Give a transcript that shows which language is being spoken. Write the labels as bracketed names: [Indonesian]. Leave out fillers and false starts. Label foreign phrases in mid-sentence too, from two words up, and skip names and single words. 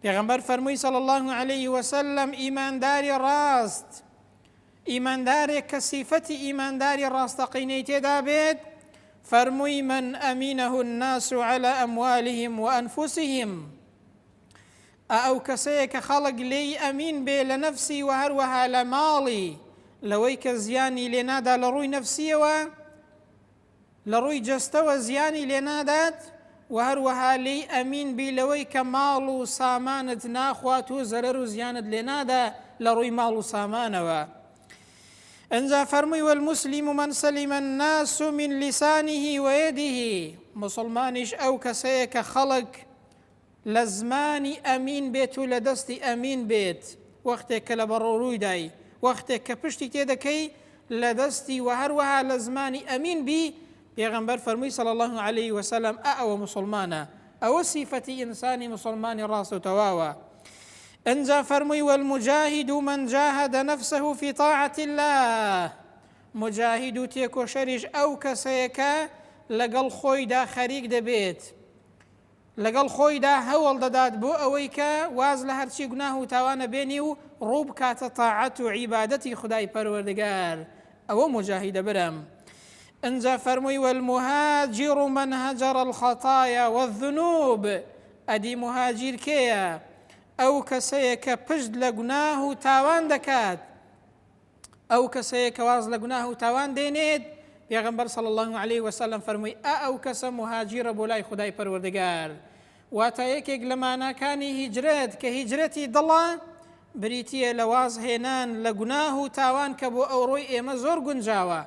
[Central Kurdish] پێغەمبەر فەرمووی [Arabic] صلی الله عليه وسلم [Central Kurdish] ئیمانداری ڕاست، ئیماندارێک کە سیفەتی ئیمانداری ڕاستەقینەی تێدا بێت، فەرمووی [Arabic] من ئەمینەه الناس على أموالهم وأنفسهم، [Central Kurdish] ئەو کەسەیە کە خەڵک لێی ئەمین بێ لە نەفسی و هەروەها لە ماڵی، لەوەی کە زیانی لێنادا لە ڕووی نەفسیەوە، لە ڕووی جەستەوە زیانی لێنادات، و هەروەها لێی ئەمین بی لەوەی کە ماڵ و سامانت ناخوات و زەرەر و زیانت لێنادا لە ڕووی ماڵ و سامانەوە. ئەنجا فەرمووی [Arabic] والمسلم من سلم الناس من لسانه ويده، [Central Kurdish] مسلمانیش ئەو کەسەیە کە خەڵک لە زمانی ئەمین بێت و لە دەستی ئەمین بێت، وەختێک کە لە بەڕۆڕوویدای، وەختێک کە پشتی تێدەکەی لە دەستی و هەروەها لە زمانی ئەمین بی. پێغەمبەر فەرمووی [Arabic] صلی الله عليه وسلم [Central Kurdish] ئەوە مسلمانە، ئەوە سیفەتی ئینسانی مسلمانی ڕاست و تەواوە. ئەنجا فەرمووی [Arabic] والمجاهد من جاهد نفسه في طاعة الله، [Central Kurdish] مجاهد و تێکۆشەریش ئەو کەسەیە کە لەگەڵ خۆیدا خەریک دەبێت، لەگەڵ خۆیدا هەوڵ دەدات بۆ ئەوەی کە واز لە هەرچی گوناه و تاوانە بێنی و ڕوو بکاتە تاعەت و عیبادەتی خودای پەروەردگار، ئەوە مجاهیدە برم. ئەنجا فەرمووی [Arabic] والمهاجر من هجر الخطايا والذنوب، [Central Kurdish] ئەدی مهاجر کێیە؟ ئەو کەسەیە کە پشت لە گوناه و تاوان دەکات، ئەو کەسەیە کە واز لە گوناه و تاوان دێنێت. پێغەمبەر [Arabic] صلی الله عليه وسلم [Central Kurdish] فەرمووی ئەو کەسە مهاجرە بۆ لای خودای پەروەردگار، واتە یەکێک لە ماناکانی هیجرەت کە هیجرەتی دڵە بریتیە لە واز هێنان لە گوناه و تاوان کە بۆ ئەوڕۆی ئێمە زۆر گونجاوە.